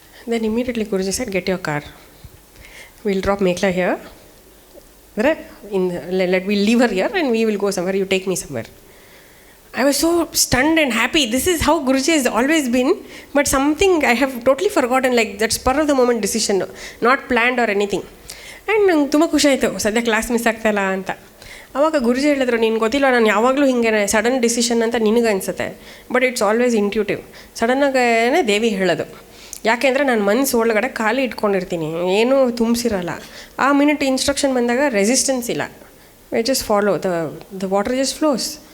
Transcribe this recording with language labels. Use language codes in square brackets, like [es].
[en] Then immediately Guruji said, get your car. We'll drop Mekla here. We'll leave her here and we will go somewhere. You take me somewhere. I was so stunned and happy. This is how Guruji has always been, but something I have totally forgotten, like that spur of the moment decision, not planned or anything. [kn] And ನಂಗೆ ತುಂಬ ಖುಷಿ ಆಯಿತು, ಸದ್ಯ class miss ಆಗ್ತಾಯಿಲ್ಲ ಅಂತ. ಆವಾಗ ಗುರುಜಿ ಹೇಳಿದ್ರು, ನೀನು ಗೊತ್ತಿಲ್ಲ, ನಾನು ಯಾವಾಗಲೂ ಹಿಂಗೆ ಸಡನ್ ಡಿಸಿಷನ್ ಅಂತ ನಿನಗೆ ಅನಿಸುತ್ತೆ, [en] But it's always intuitive. [kn] ಸಡನ್ನಾಗೇ ದೇವಿ ಹೇಳೋದು. ಯಾಕೆಂದರೆ ನಾನು ಮನಸ್ಸು ಒಳಗಡೆ ಖಾಲಿ ಇಟ್ಕೊಂಡಿರ್ತೀನಿ, ಏನೂ ತುಂಬಿಸಿರಲ್ಲ. ಆ ಮಿನಿಟ್ ಇನ್ಸ್ಟ್ರಕ್ಷನ್ ಬಂದಾಗ ರೆಸಿಸ್ಟೆನ್ಸ್ ಇಲ್ಲ, [en] We just follow, the water just flows.